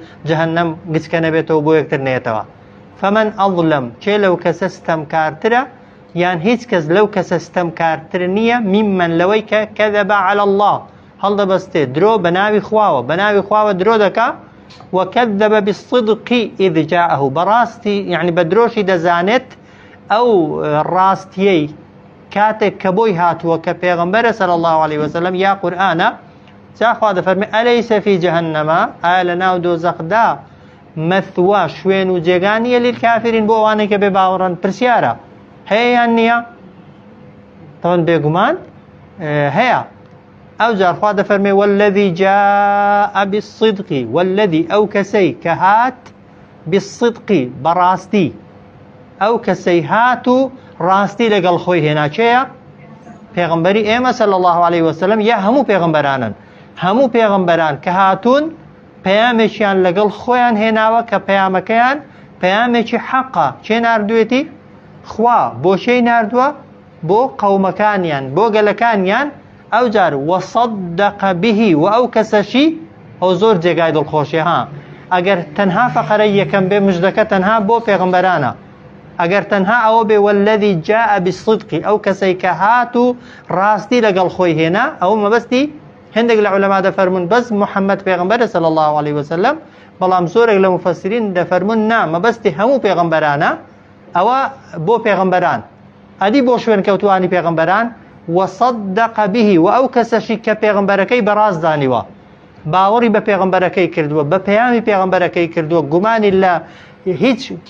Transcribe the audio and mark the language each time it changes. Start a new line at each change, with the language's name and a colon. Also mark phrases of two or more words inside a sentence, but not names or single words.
Central Kurdish: جەهەنەم گچکە نەبێتەوە بۆ یەکتر نێتەوە
Arabic: فەمەن ئەظلەم
Central Kurdish: چێ لەو کەسە ستەمکارترە یان هیچ کەس لەو کەسە ستەمکارتر نییە میمەن لەوەی کە
Arabic: کەذەبە عەلە الله
Central Kurdish: هەڵدەبەستێ درۆ بە ناوی خواوە درۆ دەکا
Arabic: وەکەذەبە بالصدق إذ جاءه
Central Kurdish: بەڕاستی یعنی بە درۆشی دەزانێت ئەو ڕاستیەی کاتێک کە بۆی هاتووە کە پێغەمبەرە
Arabic: صلی الله عليه وسلم
Central Kurdish: یا قورئانە جاخوا دەفەرمێ
Arabic: ئەلەیسە فی جەهەنەمە
Central Kurdish: ئایا لە ناو دۆزەخدا مەثوا شوێن و جێگانیە لیلکافرین بۆ ئەوانەی کە بێ باوەڕن پرسیارە هەیە یان نییە تەوەن بێگومان هەیە ئەو جار خوا دەفەرمێ
Arabic: والذی جاء بالصدق والذی
Central Kurdish: ئەو کەسەی کە هات بالصدق بەڕاستی ئەو کەسەی هات و ڕاستی لەگەڵ خۆی هێنا چێیە پێغەمبەری ئێمە
Arabic: صلی الله عليه وسلم
Central Kurdish: یا هەموو پێغەمبەرانن هەموو پێغەمبەران کە هاتوون پەیامێکیان لەگەڵ خۆیان هێناوە کە پەیامەکەیان پەیامێکی حەقە چێ ناردوێتی خوا بۆ شەی ناردووە بۆ قەومەکانیان بۆ گەلەکانیان ئەو جار
Arabic: وەصەدەق به
Central Kurdish: و ئەو کەسەشی ئەو زۆر جێگای دڵخۆشی ها ئەگەر تەنها فەقەرەی یەکەم بێ مژدەکە تەنها بۆ پێغەمبەرانە ئەگەر تەنها ئەوە بێ والذی
Arabic: جاء بالصدق
Central Kurdish: ئەو کەسەی کە هات و ڕاستی لەگەڵ خۆی هێنا ئەو مەبەستی هەندێک لە عولەما دەفەرمون بەس محەممەد پێغەمبەرە
Arabic: صلی الله عليه وسلم
Central Kurdish: بەڵام زۆرێک لە مفەسرین دەفەرمون نا مەبەستی هەموو پێغەمبەرانە ئەوە بۆ پێغەمبەران ئەدی بۆ شوێن کەوتوانی پێغەمبەران
Arabic: وەصەدەق به
Central Kurdish: و ئەو کەسەشی کە پێغەمبەرەکەی بەڕاست دانیوە باوەڕی بە پێغەمبەرەکەی کردووە بە پەیامی پێغەمبەرەکەی کردووە گومانی لە هیچ